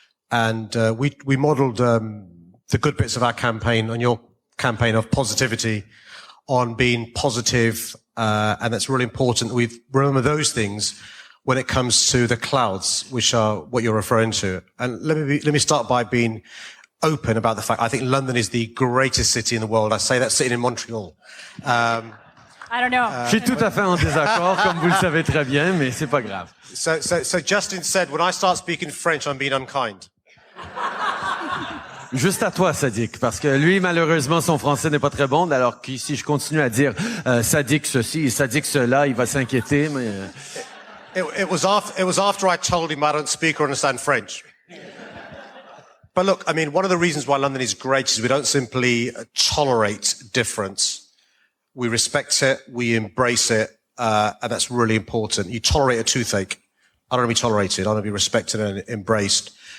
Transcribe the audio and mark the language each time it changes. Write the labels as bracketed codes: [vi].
[en] And we modelled the good bits of our campaign on your campaign of positivity, on being positive, and that's really important. We remember those things when it comes to the clouds, which are what you're referring to. And let me start by being open about the fact I think London is the greatest city in the world. I say that sitting in Montreal. I don't know. [fr] Je suis tout à fait en désaccord, comme vous le savez très bien, mais c'est pas grave. [en] So Justin said, when I start speaking French, I'm being unkind. [fr] Juste à toi, Sadiq, parce que lui, malheureusement, son français n'est pas très bon, alors que si je continue à dire Sadiq ceci, Sadiq cela, il va s'inquiéter, mais... [en] It was after I told him I don't speak or understand French. But look, I mean, one of the reasons why London is great is we don't simply tolerate difference. We respect it, we embrace it, and that's really important. You tolerate a toothache. I don't want to be tolerated. I want to be respected and embraced.